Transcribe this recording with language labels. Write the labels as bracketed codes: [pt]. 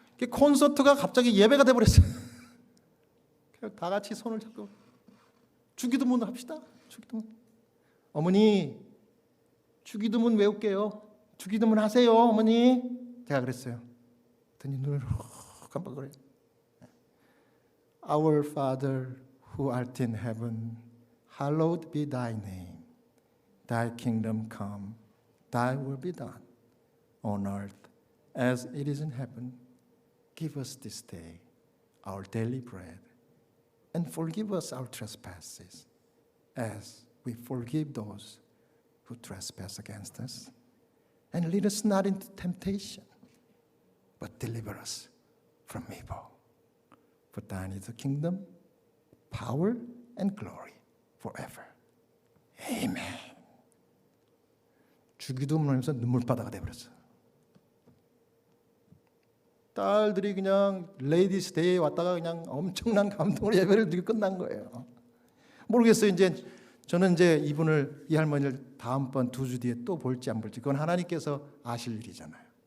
[ko] 콘서트가 갑자기 예배가 돼버렸어요. 다 같이 손을 잡고 주기도문 합시다. 주기도문. 어머니 주기도문 외울게요. 주기도문 하세요 어머니. 제가 그랬어요. 그랬더니 눈을 깜빡거려요. [en] Our Father who art in heaven, hallowed be thy name. Thy kingdom come, thy will be done on earth as it is in heaven. Give us this day our daily bread. And forgive us our trespasses, as we forgive those who trespass against us. And lead us not into temptation, but deliver us from evil. For thine is the kingdom, power, and glory forever. Amen. [ko] 주기도문 하면서 눈물바다가 돼버렸어. 딸들이 그냥 레이디스 데이에 왔다가 그냥 엄청난 감동으로 예배를 드리고 끝난 거예요. 모르겠어요. 이제 저는 이제 이분을 이 할머니를 다음번 2주 뒤에 또 볼지 안 볼지 그건 하나님께서 아실 일이잖아요.